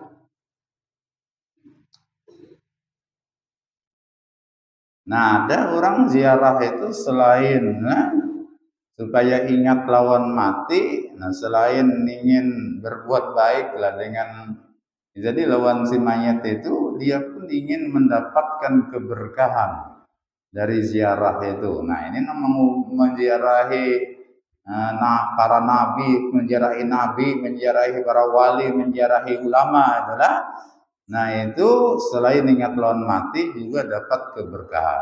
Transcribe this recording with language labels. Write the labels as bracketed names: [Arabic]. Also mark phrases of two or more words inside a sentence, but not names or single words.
[Banjar] Nah, ada orang ziarah itu selain supaya ingat lawan mati, nah selain ingin berbuat baik lah dengan, jadi lawan si mayat itu dia pun ingin mendapatkan keberkahan dari ziarah itu. [Indonesian] Nah, ini menziarahi para nabi, menziarahi para wali, menziarahi ulama adalah. [Banjar] Nah, itu selain ingat lawan mati juga dapat keberkahan.